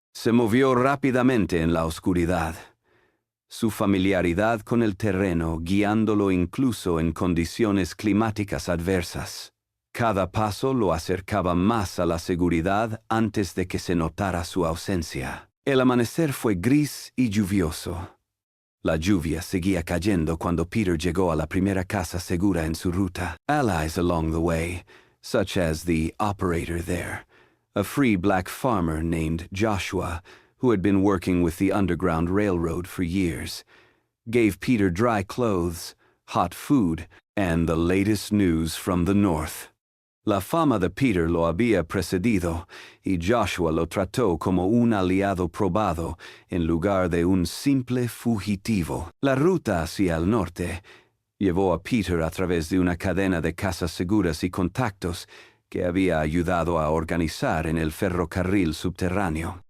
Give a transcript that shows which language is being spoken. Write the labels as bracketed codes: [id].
[es] Se movió rápidamente en la oscuridad, su familiaridad con el terreno guiándolo incluso en condiciones climáticas adversas. Cada paso lo acercaba más a la seguridad antes de que se notara su ausencia. El amanecer fue gris y lluvioso. La lluvia seguía cayendo cuando Peter llegó a la primera casa segura en su ruta. [en] Allies along the way, such as the operator there, a free black farmer named Joshua, who had been working with the Underground Railroad for years, gave Peter dry clothes, hot food, and the latest news from the north. [es] La fama de Peter lo había precedido, y Joshua lo trató como un aliado probado en lugar de un simple fugitivo. La ruta hacia el norte llevó a Peter a través de una cadena de casas seguras y contactos que había ayudado a organizar en el ferrocarril subterráneo.